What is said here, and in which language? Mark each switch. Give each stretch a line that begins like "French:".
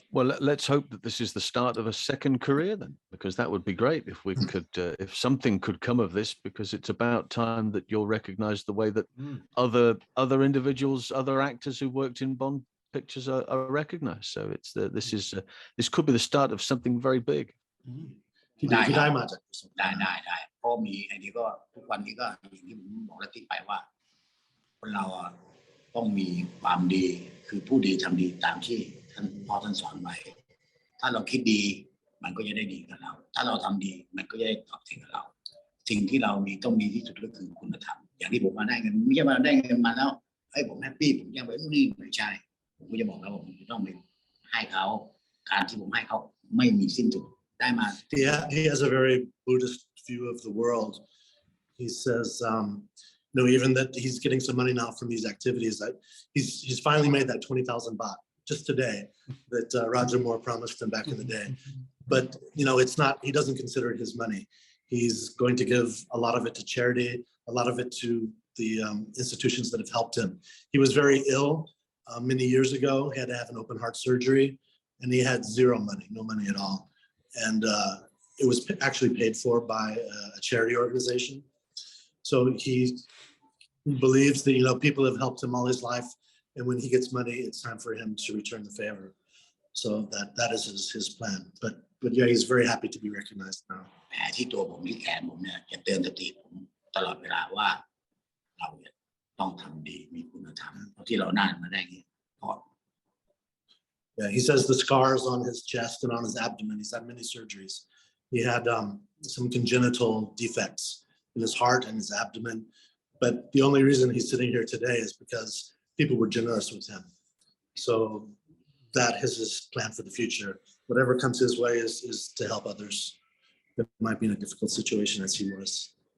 English: Well, let's hope that this is the start of a second career then, because that would be great if we could, if something could come of this, because it's about time that you're recognized the way that other individuals, other actors who worked in Bond pictures are recognized. So it's this could be the start of something very big.
Thai: ที่ได้มาจาก ได้เพราะมีอันนี้ก็ทุกวันนี้ก็อย่างที่ผมบอกแล้วที่ไปว่าคนเราต้องมีความดีคือผู้ดีทำดีตามที่ท่านพ่อท่านสอนไว้ถ้าเราคิดดีมันก็จะได้ดีกับเราถ้าเราทำดีมันก็จะได้ตอบแทนกับเราสิ่งที่เรามีต้องมีที่สุดก็คือคุณธรรมอย่างที่ผมมาได้เงินไม่ใช่มาได้เงินมาแล้วผมแฮปปี้ผมยังไปนู่นนี่ไม่ใช่ผมก็จะบอกแล้วผมต้องไปให้เขาการที่ผมให้เขาไม่มีสิ้นสุดได้มา
English: He has a very Buddhist view of the world. He says, even that he's getting some money now from these activities. That he's finally made that 20,000 baht just today that Roger Moore promised him back in the day. But it's not. He doesn't consider it his money. He's going to give a lot of it to charity, a lot of it to the institutions that have helped him. He was very ill many years ago. He had to have an open heart surgery, and he had zero money, no money at all. And it was actually paid for by a charity organization. So he believes that people have helped him all his life, and when he gets money, it's time for him to return the favor. So that is his plan. But yeah, he's very happy to be recognized now.
Thai: แผลที่ตัวผมที่แขนผมเนี่ยจะเตือนสติผมตลอดเวลาว่าเราเนี่ยต้องทำดีมีคุณธรรมที่เราน่ามาได้เงี้ยเพราะ
English: Yeah, he says the scars on his chest and on his abdomen, he's had many surgeries. He had some congenital defects in his heart and his abdomen. But the only reason he's sitting here today is because people were generous with him. So that is his plan for the future. Whatever comes his way is to help others that might be in a difficult situation as he was.